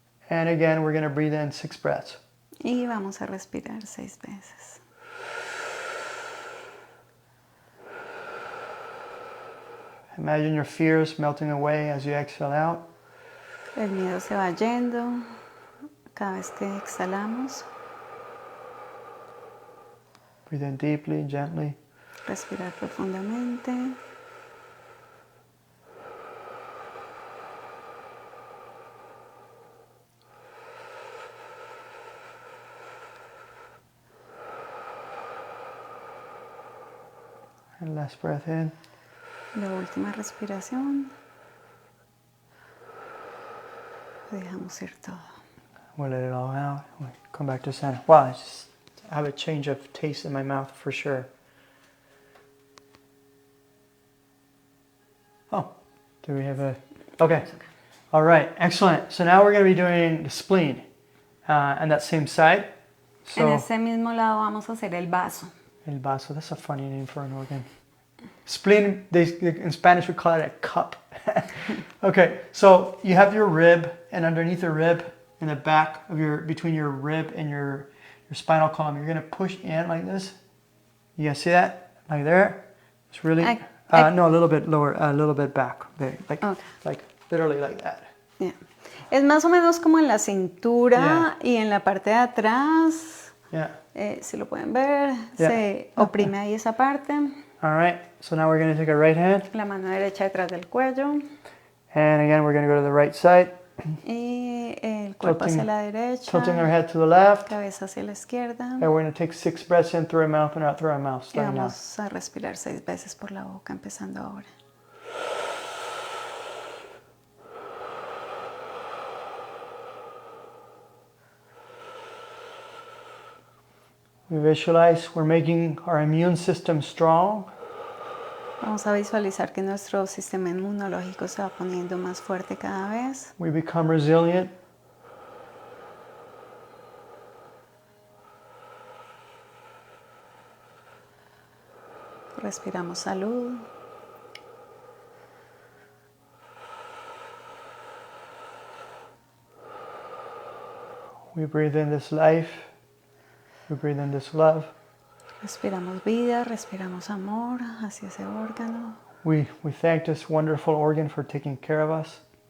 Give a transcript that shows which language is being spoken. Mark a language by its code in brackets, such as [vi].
[en] And again, we're going to breathe in 6 breaths. [es] Y vamos a respirar 6 veces. [en] Imagine your fears melting away as you exhale out. [es] El miedo se va yendo cada vez que exhalamos. [en] Breathe in deeply, gently. [es] Respirar profundamente. [en] And last breath in. [es] La última respiración. Dejamos ir todo. [en] We'll let it all out. We'll come back to center. Wow, I just have a change of taste in my mouth for sure. Oh, do we have a... Okay. All right, excellent. So now we're going to be doing the spleen on that same side. So, [es] en ese mismo lado vamos a hacer el vaso. [en] El vaso, that's a funny name for an organ. Spleen, in Spanish we call it a cup. Okay, so you have your rib, and underneath the rib, in the back of between your rib and your spinal column, you're going to push in like this. You guys see that? Like there? It's really... no, a little bit lower, a little bit back. Like literally like that. Yeah. [es] Es más o menos como en la cintura y en la parte de atrás. [en] Yeah. [es] Si lo pueden ver, se oprime ahí esa parte. [en] All right, so now we're going to take our right hand. [es] La mano derecha detrás del cuello. [en] And again, we're going to go to the right side. [es] Y el cuerpo hacia la derecha. [en] Tilting our head to the left. [es] Cabeza hacia la izquierda. [en] And we're going to take 6 breaths in through our mouth and out through our mouth. [es] Y vamos a respirar 6 veces por la boca, empezando ahora. [en] We visualize we're making our immune system strong. [es] Vamos a visualizar que nuestro sistema inmunológico se va poniendo más fuerte cada vez. [en] We become resilient. [es] Respiramos salud. [en] We breathe in this life. We breathe in this love. [es] Respiramos vida, respiramos amor hacia ese órgano. [en] We thank this wonderful organ for taking care of us.